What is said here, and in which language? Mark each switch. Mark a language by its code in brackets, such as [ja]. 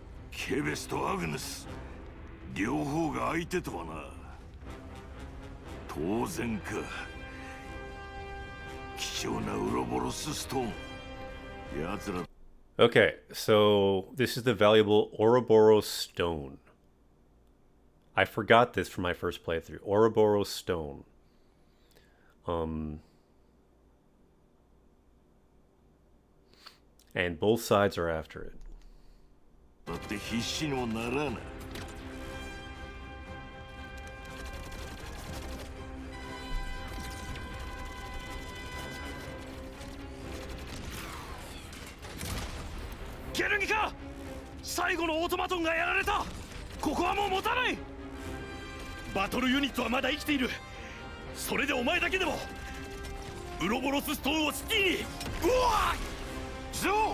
[ja] ケベスとアグネス両方が相手とはな当然か貴重なウロボロスストーン奴ら [en] Okay, so this is the valuable Ouroboros stone. I forgot this from my first playthrough. Ouroboros stone. And both sides are after it. [ja] だって必死にもならないゲルニカ最後のオートマトンがやられたここはもう持たないバトルユニットはまだ生きているそれでお前だけでもウロボロスストーンをシティにうわっゾウ